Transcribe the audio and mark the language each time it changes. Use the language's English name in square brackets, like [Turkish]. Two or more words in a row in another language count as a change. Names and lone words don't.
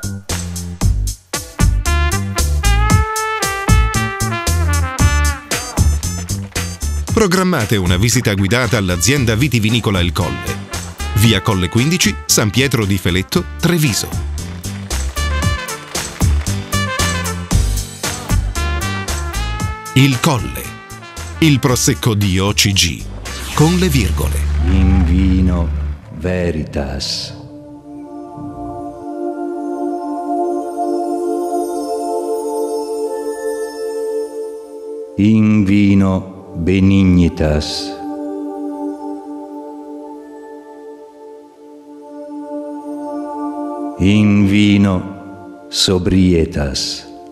[Italian] Programmate una visita guidata all'azienda vitivinicola Il Colle, via Colle 15, San Pietro di Feletto, Treviso. Il Colle, il Prosecco di OCG, con le virgole. [Latin] In vino veritas. In vino benignitas. In vino sobrietas.